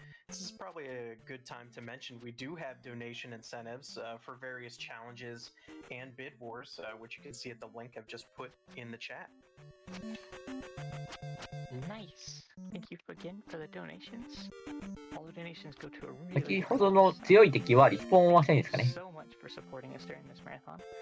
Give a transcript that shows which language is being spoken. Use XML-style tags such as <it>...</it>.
<en>This is probably a good time to mention we do have donation incentives for various challenges and bid wars, which you can see at the link I've just put in the chat. Nice. Thank you again for the donations. All the donations go to a really</en> <ja>先ほどの強い敵はリスポーンはしないんですかね。</ja> <en>so much for supporting us during this marathon.</en>